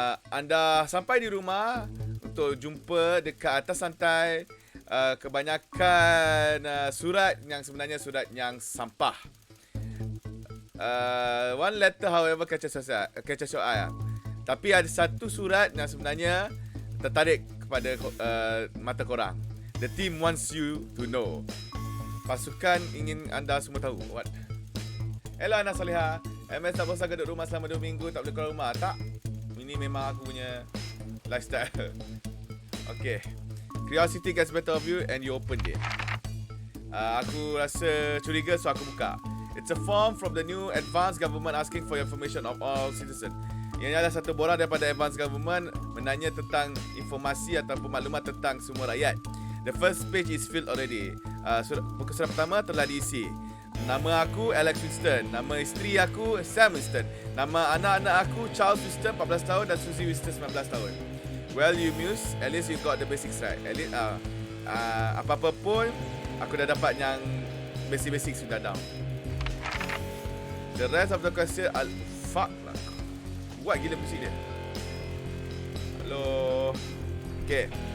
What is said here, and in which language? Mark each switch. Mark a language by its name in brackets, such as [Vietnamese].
[Malay] Anda sampai di rumah untuk jumpa dekat atas lantai kebanyakan surat yang sebenarnya surat yang sampah. [English] One letter however catches your eye. [Malay] Tapi ada satu surat yang sebenarnya tertarik kepada mata korang. [English] The team wants you to know. [Malay] Pasukan ingin anda semua tahu. What? Hello Ana Saliha. MS tak bosan duduk rumah selama 2 minggu, tak boleh keluar rumah. Tak. Ini memang aku punya lifestyle. Okay. [English] Curiosity gets better of you and you opened it. [Malay] Aku rasa curiga, so aku buka. [English] It's a form from the new advanced government asking for information of all citizens. [Malay] Ini adalah satu borang daripada advanced government menanya tentang informasi ataupun maklumat tentang semua rakyat. [English] The first page is filled already. [Malay] Buku surat pertama telah diisi. Nama aku Alex Winston. Nama isteri aku Sam Winston. Nama anak-anak aku Charles Winston 14 tahun dan Susie Winston 19 tahun. [English] Well, you muse, at least you got the basics right. [Malay] At least apa-apa pun aku dah dapat yang basic sudah down. [English] The rest of the question fuck lah. [Malay] Buat gila musik dia. [English] Hello. Okay.